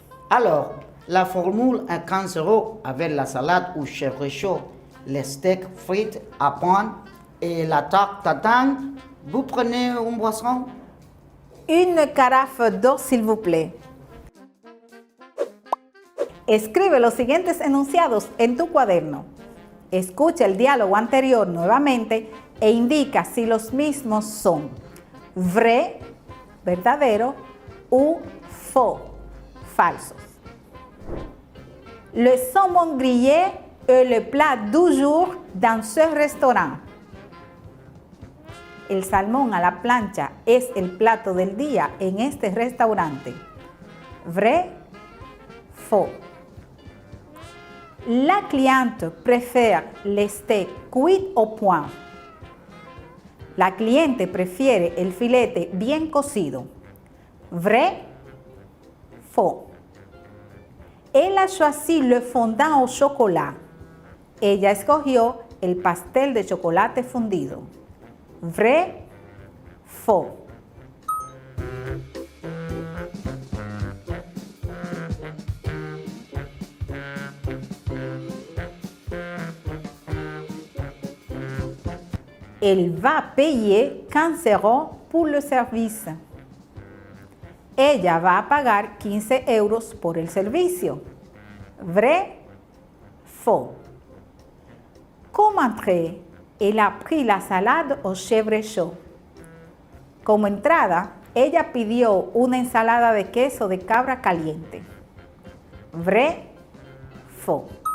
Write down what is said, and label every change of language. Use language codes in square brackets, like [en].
[fr] Alors, la formule à 15 € avec la salade ou chèvre chaud, les steaks frites à point et la tarte tatin, vous prenez une boisson? Une carafe d'eau, s'il vous plaît. [es] Escribe los siguientes enunciados en tu cuaderno. Escucha el diálogo anterior nuevamente e indica si los mismos son [fr] vrai, [es] verdadero, [fr] ou faux, [es] falsos. [fr] Le saumon grillé est le plat du jour dans ce restaurant. [es] El salmón a la plancha es el plato del día en este restaurante. [fr] Vrai, faux. La cliente préfère les steaks cuits au point. [es] La cliente prefiere el filete bien cocido. [fr] Vrai, faux. Elle a choisi le fondant au chocolat. [es] Ella escogió el pastel de chocolate fundido. [fr] Vrai, faux. Elle va payer 15 € pour le service. [es] Ella va a pagar 15 € por el servicio. [fr] Vrai, faux. Comme entrée, elle a pris la salade au chèvre chaud. [es] Como entrada, ella pidió una ensalada de queso de cabra caliente. [fr] Vrai, faux.